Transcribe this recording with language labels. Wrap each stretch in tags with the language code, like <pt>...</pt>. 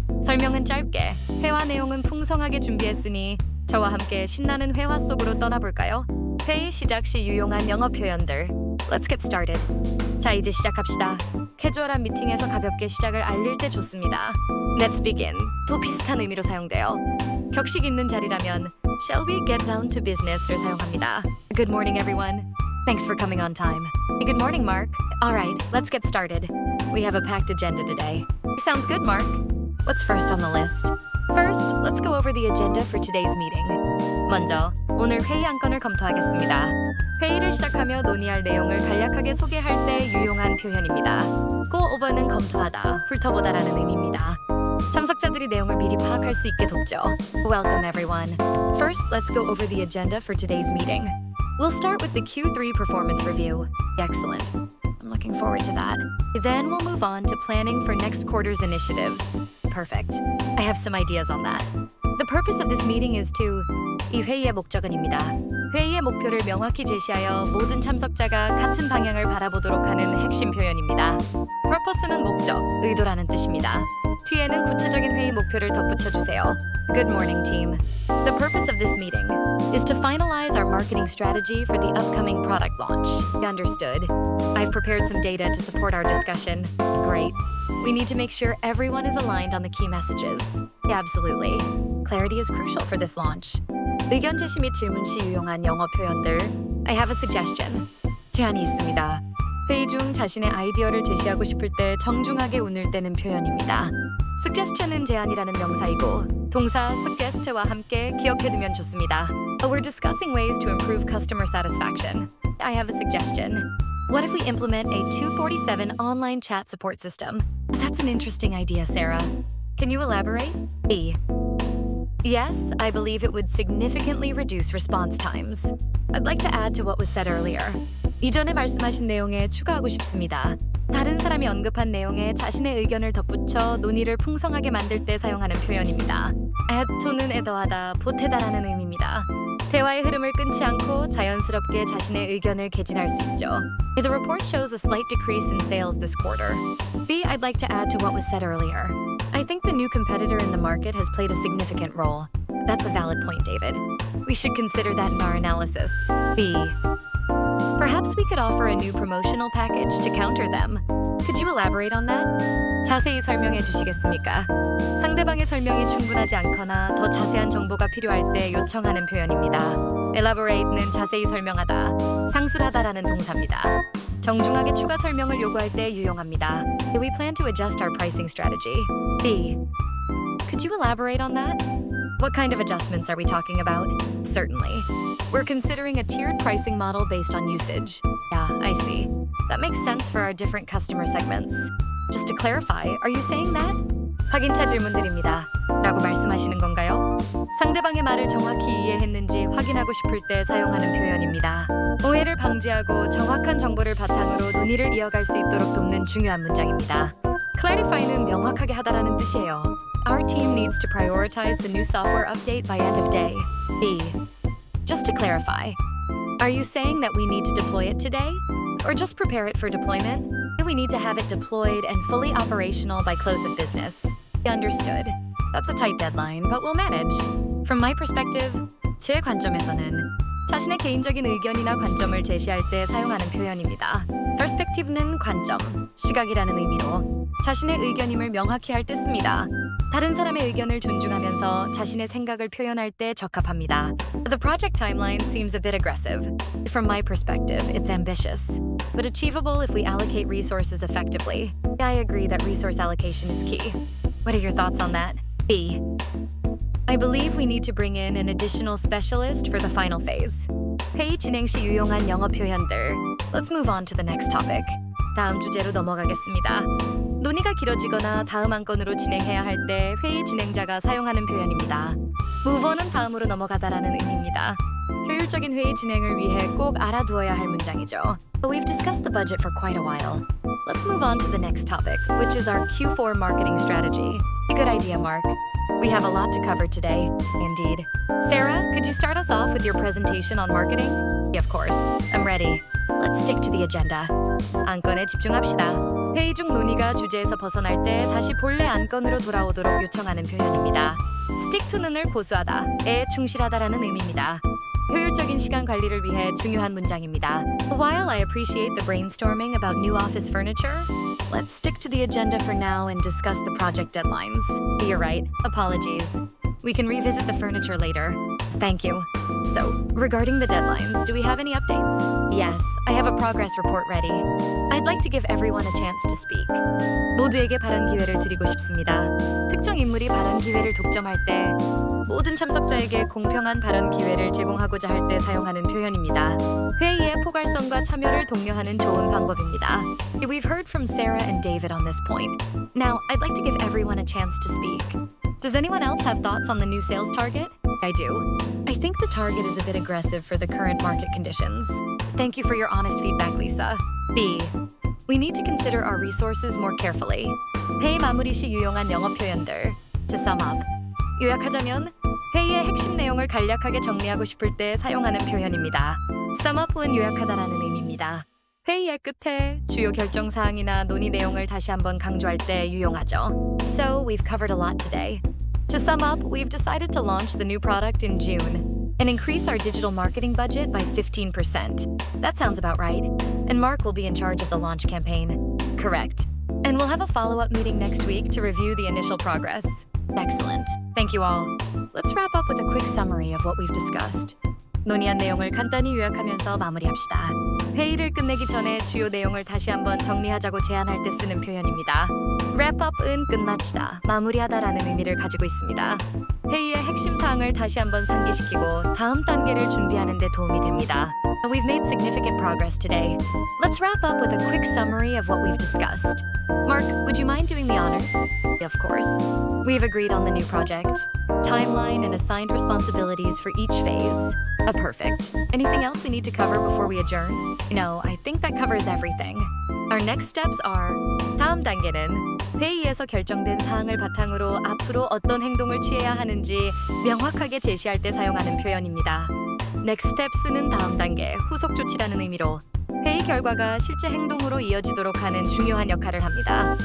<ko>설명은 짧게, 회화 내용은 풍성하게 준비했으니 저와 함께 신나는 회화 속으로 떠나볼까요? 회의 시작 시 유용한 영어 표현들.</ko> <en>Let's get started.</en> <ko>자, 이제 시작합시다. 캐주얼한 미팅에서 가볍게 시작을 알릴 때 좋습니다.</ko> <en>Let's begin.</en> <ko>도 비슷한 의미로 사용돼요. 격식 있는 자리라면</ko> <en>Shall we get down to business를</en> <ko>사용합니다.</ko> <en>Good morning, everyone. Thanks for coming on time. Good morning, Mark. All right, let's get started. We have a packed agenda today. Sounds good, Mark. What's first on the list? First, let's go over the agenda for today's meeting.</en> <ko>먼저, 오늘 회의 안건을 검토하겠습니다. 회의를 시작하며 논의할 내용을 간략하게 소개할 때 유용한 표현입니다. Go over는 검토하다, 훑어보다라는 의미입니다. 참석자들이 내용을 미리 파악할 수 있게 돕죠.</ko> <en>Welcome, everyone. First, let's go over the agenda for today's meeting. We'll start with the Q3 performance review. Excellent. I'm looking forward to that. Then we'll move on to planning for next quarter's initiatives. Perfect. I have some ideas on that. The purpose of this meeting is to...</en> <ko>이 회의의 목적은입니다. 회의의 목표를 명확히 제시하여 모든 참석자가 같은 방향을 바라보도록 하는 핵심 표현입니다. Purpose는 목적, 의도라는 뜻입니다. 뒤에는 구체적인 회의 목표를 덧붙여주세요.</ko> <en>Good morning, team. The purpose of this meeting is to finalize our marketing strategy for the upcoming product launch. Understood. I've prepared some data to support our discussion. Great. We need to make sure everyone is aligned on the key messages. Absolutely. Clarity is crucial for this launch.</en> <ko>의견 제시 및 질문 시 유용한 영어 표현들.</ko> <en>I have a suggestion.</en> <ko>제안이 있습니다. 회의 중 자신의 아이디어를 제시하고 싶을 때 정중하게 운을 떼는 표현입니다. Suggestion은 제안이라는 명사이고 동사 suggest와 함께 기억해두면 좋습니다.</ko> <en>We're discussing ways to improve customer satisfaction. I have a suggestion. What if we implement a 247 online chat support system? That's an interesting idea, Sarah. Can you elaborate? B. Yes, I believe it would significantly reduce response times. I'd like to add to what was said earlier.</en> <ko>이전에 말씀하신 내용에 추가하고 싶습니다. 다른 사람이 언급한 내용에 자신의 의견을 덧붙여 논의를 풍성하게 만들 때 사용하는 표현입니다. add토는 애더하다, 보태다라는 의미입니다. 대화의 흐름을 끊지 않고 자연스럽게 자신의 의견을 개진할 수 있죠.</ko> <en>The report shows a slight decrease in sales this quarter. B. I'd like to add to what was said earlier. I think the new competitor in the market has played a significant role. That's a valid point, David. We should consider that in our analysis. B. Perhaps we could offer a new promotional package to counter them. Could you elaborate on that?</en> <ko>자세히 설명해 주시겠습니까? 상대방의 설명이 충분하지 않거나 더 자세한 정보가 필요할 때 요청하는 표현입니다. Elaborate는 자세히 설명하다, 상술하다라는 동사입니다. 정중하게 추가 설명을 요구할 때 유용합니다.</ko> <en>We plan to adjust our pricing strategy. B. Could you elaborate on that? What kind of adjustments are we talking about? Certainly. We're considering a tiered pricing model based on usage. Yeah, I see. That makes sense for our different customer segments. Just to clarify, are you saying that?</en> <ko>확인차 질문드립니다. 라고 말씀하시는 건가요? 상대방의 말을 정확히 이해했는지 확인하고 싶을 때 사용하는 표현입니다. 오해를 방지하고 정확한 정보를 바탕으로 논의를 이어갈 수 있도록 돕는 중요한 문장입니다. Clarify는 명확하게 하다라는 뜻이에요.</ko> <en>Our team needs to prioritize the new software update by end of day. B. Just to clarify, are you saying that we need to deploy it today? Or just prepare it for deployment? We need to have it deployed and fully operational by close of business. Understood. That's a tight deadline, but we'll manage. From my perspective,</en> <ko>제 관점에서는 자신의 개인적인 의견이나 관점을 제시할 때 사용하는 표현입니다. Perspective는 관점, 시각이라는 의미로 자신의 의견임을 명확히 할 때 씁니다. 다른 사람의 의견을 존중하면서 자신의 생각을 표현할 때 적합합니다.</ko> <en>The project timeline seems a bit aggressive. From my perspective, it's ambitious, but achievable if we allocate resources effectively. I agree that resource allocation is key. What are your thoughts on that? B. I believe we need to bring in an additional specialist for the final phase.</en> <ko>회의 진행 시 유용한 영어 표현들.</ko> <en>Let's move on to the next topic.</en> <ko>다음 주제로 넘어가겠습니다. 논의가 길어지거나 다음 안건으로 진행해야 할 때 회의 진행자가 사용하는 표현입니다. Move on은 다음으로 넘어가다라는 의미입니다. 효율적인 회의 진행을 위해 꼭 알아두어야 할 문장이죠.</ko> <en>But we've discussed the budget for quite a while. Let's move on to the next topic, which is our Q4 marketing strategy. A good idea, Mark. We have a lot to cover today. Indeed. Sarah, could you start us off with your presentation on marketing? Yeah, of course. I'm ready. Let's stick to the agenda.</en> <ko>안건에 집중합시다. 회의 중 논의가 주제에서 벗어날 때 다시 본래 안건으로 돌아오도록 요청하는 표현입니다. Stick to 는을 고수하다에 충실하다라는 의미입니다. 효율적인 시간 관리를 위해 중요한 문장입니다.</ko> <en>While I appreciate the brainstorming about new office furniture, let's stick to the agenda for now and discuss the project deadlines. You're right. Apologies. We can revisit the furniture later. Thank you. So, regarding the deadlines, do we have any updates? Yes, I have a progress report ready. I'd like to give everyone a chance to speak.</en> <ko>모두에게 발언 기회를 드리고 싶습니다. 특정 인물이 발언 기회를 독점할 때 모든 참석자에게 공평한 발언 기회를 제공하고자 할 때 사용하는 표현입니다. 회의의 포괄성과 참여를 독려하는 좋은 방법입니다.</ko> <en>We've heard from Sarah and David on this point. Now, I'd like to give everyone a chance to speak. Does anyone else have thoughts on the new sales target? I do. I think the target is a bit aggressive for the current market conditions. Thank you for your honest feedback, Lisa. B. We need to consider our resources more carefully.</en> <ko>회의 마무리 시 유용한 영어 표현들.</ko> <en>To sum up.</en> <ko>요약하자면 회의의 핵심 내용을 간략하게 정리하고 싶을 때 사용하는 표현입니다. Sum up은 요약하다라는 의미입니다. 회의의 끝에 주요 결정 사항이나 논의 내용을 다시 한번 강조할 때 유용하죠.</ko> <en>So, we've covered a lot today. To sum up, we've decided to launch the new product in June and increase our digital marketing budget by 15%. That sounds about right. And Mark will be in charge of the launch campaign. Correct. And we'll have a follow-up meeting next week to review the initial progress. Excellent. Thank you all. Let's wrap up with a quick summary of what we've discussed.</en> <ko>논의한 내용을 간단히 요약하면서 마무리합시다. 회의를 끝내기 전에 주요 내용을 다시 한번 정리하자고 제안할 때 쓰는 표현입니다. Wrap up은 끝마치다, 마무리하다라는 의미를 가지고 있습니다. 회의의 핵심 사항을 다시 한번 상기시키고 다음 단계를 준비하는 데 도움이 됩니다.</ko> <en>We've made significant progress today. Let's wrap up with a quick summary of what we've discussed. Mark, would you mind doing the honors? Of course. We've agreed on the new project, timeline, and assigned responsibilities for each phase. Perfect. Anything else we need to cover before we adjourn? No, I think that covers everything. Our next steps are</en> <ko>다음 단계는 회의에서 결정된 사항을 바탕으로 앞으로 어떤 행동을 취해야 하는지 명확하게 제시할 때 사용하는 표현입니다. Next steps는 다음 단계, 후속 조치라는 의미로 회의 결과가 실제 행동으로 이어지도록 하는 중요한 역할을 합니다.</ko>